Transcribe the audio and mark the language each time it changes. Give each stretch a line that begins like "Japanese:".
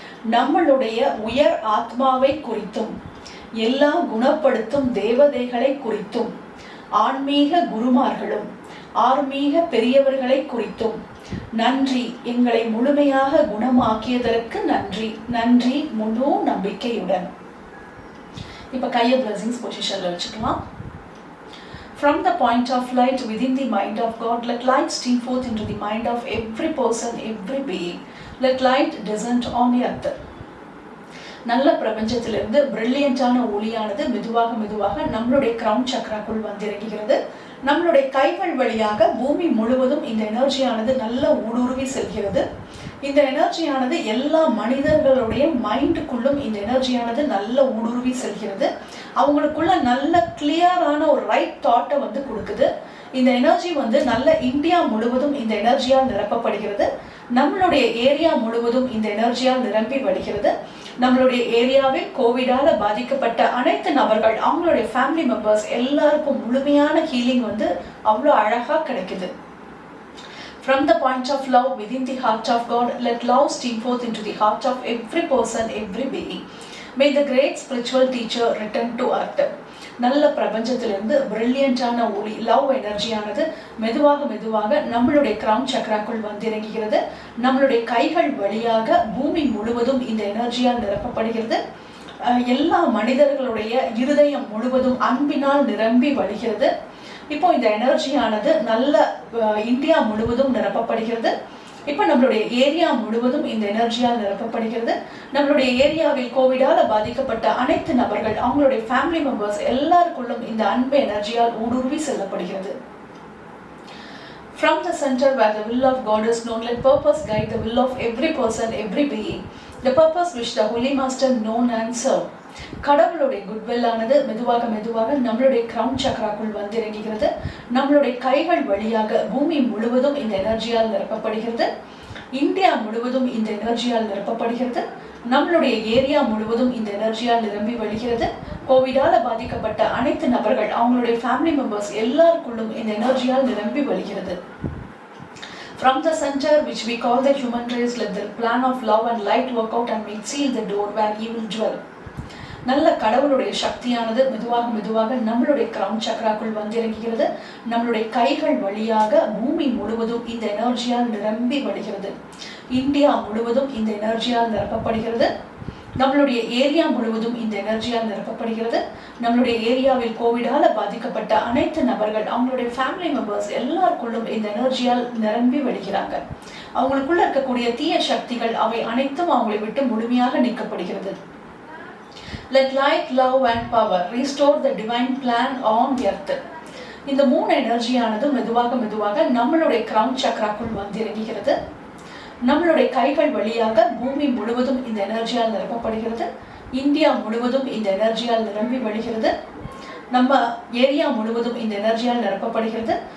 Tamil: நம்மளுடைய உயர் ஆத்மாவை குறித்தும் எல்லா குணப்படுத்தும் தேவதைகளை குறித்தும் ஆன்மீக குருமார்களும் ஆன்மீக பெரியவர்களை குறித்தும் நன்றி, எங்களை முழுமையாக குணமாக்கியதற்கு நன்றி, நன்றி முழு நம்பிக்கையுடன். இப்ப கையை blessings பொசிஷன்ல வச்சுக்கலாம்.
English: From the point of light within the mind of God, let light stream forth into the mind of every person, every being. Let light descend on earth.
Tamil: நல்ல பிரபஞ்சத்திலிருந்து பிரில்லியண்டான ஒளியானது மெதுவாக மெதுவாக நம்மளுடைய கிரவுன் சக்ராக்குள் வந்திறங்குகிறது. நம்மளுடைய கைகள் வழியாக பூமி முழுவதும் இந்த எனர்ஜியானது நல்ல ஊடுருவி செல்கிறது. இந்த எனர்ஜியானது எல்லா மனிதர்களுடைய மைண்டுக்குள்ளும் இந்த எனர்ஜியானது நல்ல ஊடுருவி செல்கிறது. அவங்களுக்குள்ள நல்ல கிளியரான ஒரு ரைட் தாட்டை வந்து கொடுக்குது. இந்த எனர்ஜி வந்து நல்ல இந்தியா முழுவதும் இந்த நிரப்பப்படுகிறது. நிரப்பப்படுகிறது. நம்மளுடைய ஏரியா முழுவதும் இந்த எனர்ஜியால் நிரம்பி வழிகிறது. நம்மளுடைய ஏரியாவில் கோவிடால பாதிக்கப்பட்ட அனைத்து நபர்கள் அவங்களுடைய ஃபேமிலி மெம்பர்ஸ் எல்லாருக்கும் முழுமையான ஹீலிங் வந்து அவ்வளோ அழகா கிடைக்குது.
English: From the point of love within the heart of God, let love stream forth into the heart of every person, every being. May the great spiritual teacher return to earth.
Tamil: நல்ல பிரபஞ்சத்திலிருந்து பிரில்லியண்டான ஒளி love எனர்ஜியானது மெதுவாக மெதுவாக நம்மளுடைய crown சக்ராக்குள் வந்திறங்குகிறது. நம்மளுடைய கைகள் வழியாக பூமி முழுவதும் இந்த எனர்ஜியால் நிரப்பப்படுகிறது. எல்லா மனிதர்களுடைய இருதயம் முழுவதும் அன்பினால் நிரம்பி வழிகிறது. இப்போ இந்த எனர்ஜியானது நல்ல இந்தியா முழுவதும் நிரப்பப்படுகிறது. இப்போ நம்மளுடைய ஏரியா முழுவதும் இந்த எனர்ஜியால் நிரப்பப்படுகிறது. நம்மளுடைய ஏரியாவில் கோவிடால பாதிக்கப்பட்ட அனைத்து நபர்கள் அவங்களுடைய ஃபேமிலி மெம்பர்ஸ் எல்லாருக்குள்ளும் இந்த அன்பு எனர்ஜியால் ஊடுருவி செல்லப்படுகிறது.
English: From the center where the will of God is known, let purpose guide the will of every person, every being. The purpose which the Holy Master known and served.
Tamil: கடவுளுடைய goodwill ஆனது மெதுவாக மெதுவாக நம்மளுடைய crown சக்ராக்குள் வந்து இறங்குகிறது. நம்மளுடைய கைகள் வழியாக பூமி முழுவதும் இந்த எனர்ஜியால் நிரப்பப்படுகிறது. இந்தியா முழுவதும் இந்த எனர்ஜியால் நிரப்பப்படுகிறது. நம்மளுடைய ஏரியா முழுவதும் இந்த எனர்ஜியால் நிரம்பி வழிகிறது. கோவிடால பாதிக்கப்பட்ட அனைத்து நபர்கள், அவங்களுடைய ஃபேமிலி மெம்பர்ஸ் எல்லாருக்குள்ளும் இந்த எனர்ஜியால் நிரம்பி வழிகிறது.
English: From the center, which we call the human race, let the plan of love and light work out and make seal the door where evil dwell.
Tamil: நல்ல கடவுளுடைய சக்தியானது மெதுவாக மெதுவாக நம்மளுடைய கிரவுன் சக்ராக்குள் வந்து இறங்குகிறது. நம்மளுடைய கைகள் வழியாக பூமி முழுவதும் இந்த எனர்ஜியால் நிரம்பி வழிகிறது. இந்தியா முழுவதும் இந்த எனர்ஜியால் நிரப்பப்படுகிறது. நம்மளுடைய ஏரியா முழுவதும் இந்த எனர்ஜியால் நிரப்பப்படுகிறது. நம்மளுடைய ஏரியாவில் கோவிடால பாதிக்கப்பட்ட அனைத்து நபர்கள், அவங்களுடைய ஃபேமிலி மெம்பர்ஸ் எல்லாருக்குள்ளும் இந்த எனர்ஜியால் நிரம்பி வழிகிறாங்க. அவங்களுக்குள்ள இருக்கக்கூடிய தீய சக்திகள் அவை அனைத்தும் அவங்களை விட்டு முழுமையாக நீக்கப்படுகிறது.
English: Let light, love and power restore the divine plan on earth.
Tamil: இந்த 3 எனர்ஜியானது மெதுவாக மெதுவாக நம்மளுடைய கிரவுன் சக்ராக்குள் வந்து இறங்குகிறது. நம்மளுடைய கைகள் வழியாக பூமி முழுவதும் இந்த எனர்ஜியால் நிரப்பப்படுகிறது. இந்தியா முழுவதும் இந்த எனர்ஜியால் நிரம்பி வழிகிறது. நம்ம ஏரியா முழுவதும் இந்த எனர்ஜியால் நிரப்பப்படுகிறது.